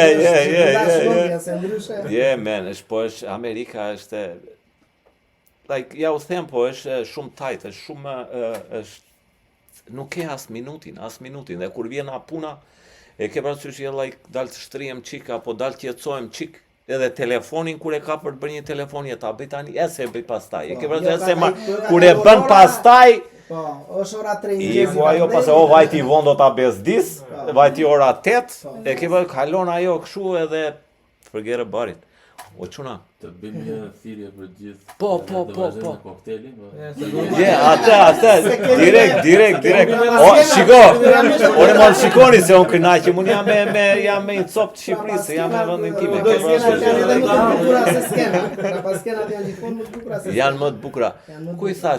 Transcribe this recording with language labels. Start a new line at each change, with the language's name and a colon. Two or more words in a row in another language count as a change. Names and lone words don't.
Albanian: Je, men, është Amerika është like ja u them po është shumë tajt, është shumë nuk ke as minutin, dhe kur vjen puna e ke parasysh je like dal të shtrihem çik apo dal të jetësojmë çik, edhe telefonin kur e ka për të bërë një telefon ta bëj tani, se bëj pastaj. E ke parasysh kur e bën pastaj, po, është ora 3. I ku ajo pas vajti vonë do ta bezdis, vajti ora 8, e ke bërë kalon ajo kështu edhe
English: forget about it.
Albanian: O çuna. Të bëjmë një thirrje për gjithë. Po. Koktelin. Atë, direkt. O, shiko, unë mos shikoni se unë kënaqem, unë jam me një copë të Shqipërisë, jam me vendin tim. Janë më të bukura. Ku i thash?